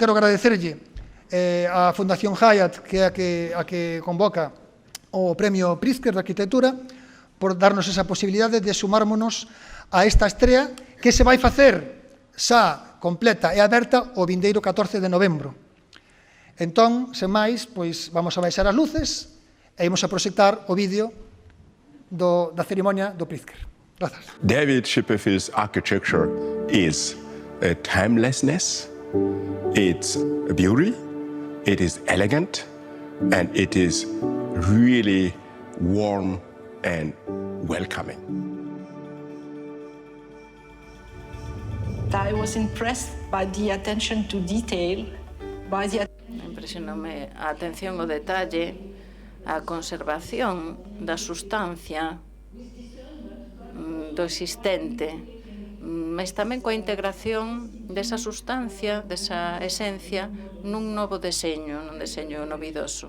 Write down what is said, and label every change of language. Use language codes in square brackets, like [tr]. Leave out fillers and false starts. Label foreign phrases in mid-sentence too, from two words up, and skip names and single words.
[gl] Quero agradecerlle a Fundación Hyatt, que é a que convoca o Premio Pritzker de Arquitectura, por darnos esa posibilidade de sumármonos a esta estrea que se vai facer xa completa e aberta o vindeiro 14 de novembro. Entón, sen máis, vamos a baixar as luces e imos a proxectar o vídeo da ceremonia do Pritzker. Gracias. [en] David Chipperfield's architecture is a timelessness, it's a beauty, it is elegant, and it is really warm and welcoming. I was impressed by the attention to detail, by the [gl] Impresionoume a atención ao detalle, a conservación da sustancia do existente, mas tamén coa integración desa sustancia, desa esencia, nun novo deseño, nun deseño novidoso.